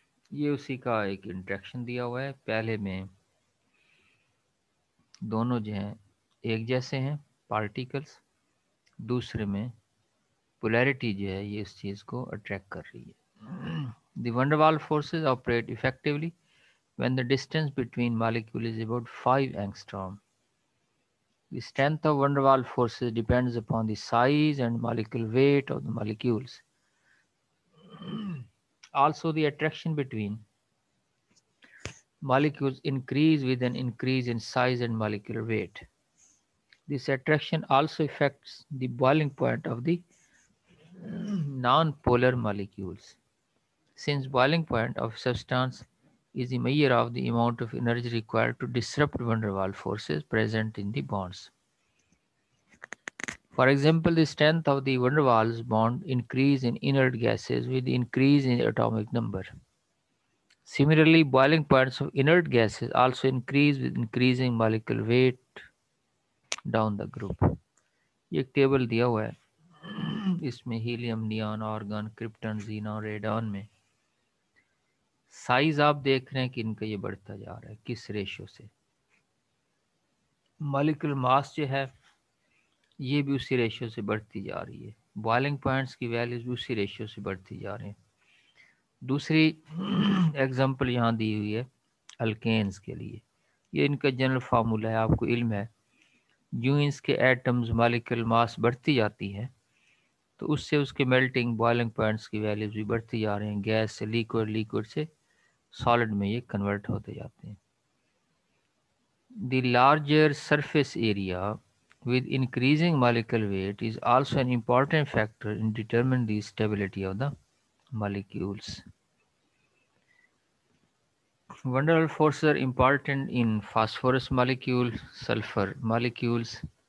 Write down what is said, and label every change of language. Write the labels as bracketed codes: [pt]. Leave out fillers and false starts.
[ur] یہ اسی کا ایک انٹریکشن دیا ہوا ہے. پہلے میں دونوں جو ہیں ایک جیسے ہیں پارٹیکلس، دوسرے میں پولیرٹی جو ہے یہ اس چیز کو اٹریکٹ کر رہی ہے. [en] The van der Waals forces operate effectively when the distance between molecules is about 5 angstrom. The strength of van der Waals forces depends upon the size and molecular weight of the molecules. Also, the attraction between molecules increase with an increase in size and molecular weight. This attraction also affects the boiling point of the non-polar molecules. Since boiling point of substance is the measure of the amount of energy required to disrupt van der Waals forces present in the bonds. For example, the strength of the van der Waals bond increase in inert gases with the increase in atomic number. Similarly, boiling points of inert gases also increase with increasing molecular weight down the group. [ur] یہ ایک table دیا ہوا ہے، اس میں helium, نیان، organ, کرپٹن، Xenon, ریڈان میں size آپ دیکھ رہے ہیں کہ ان کا یہ بڑھتا جا رہا ہے کس ریشو سے. مالیکول ماس جو ہے یہ بھی اسی ریشو سے بڑھتی جا رہی ہے. بوائلنگ پوائنٹس کی ویلیوز بھی اسی ریشو سے بڑھتی جا رہی ہیں. دوسری ایگزامپل یہاں دی ہوئی ہے الکینز کے لیے. یہ ان کا جنرل فارمولا ہے، آپ کو علم ہے. یوں اس کے ایٹمز مالیکول ماس بڑھتی جاتی ہے تو اس سے اس کے میلٹنگ بوائلنگ پوائنٹس کی ویلیوز بھی بڑھتی جا رہی ہیں. گیس سے لیکوڈ، لیکوڈ سے سالڈ میں یہ کنورٹ ہوتے جاتے ہیں. [en] The larger surface area with increasing molecular weight is also an important factor in determining the stability of the molecules. Van der Waals forces are important in phosphorus molecules, sulfur molecules.